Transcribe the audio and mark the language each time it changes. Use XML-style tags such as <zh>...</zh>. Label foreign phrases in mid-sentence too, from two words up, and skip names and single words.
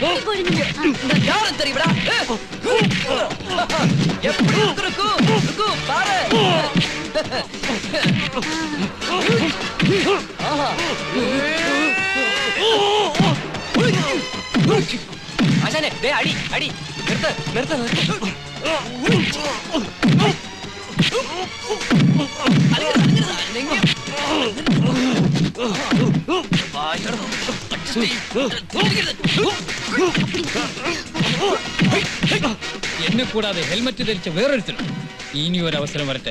<ta>யாரும் தெரியுமா? எப்படி இருக்கு பாரு. ஆசானே, டேய், அடி அடி. நிறுத்து நிறுத்து நிறுத்து.</ta> <ml>എന്നെ കൂടാതെ ഹെൽമെറ്റ് ധരിച്ച വേറൊരുത്തരും ഇനി ഒരു അവസരം വരട്ടെ.</ml>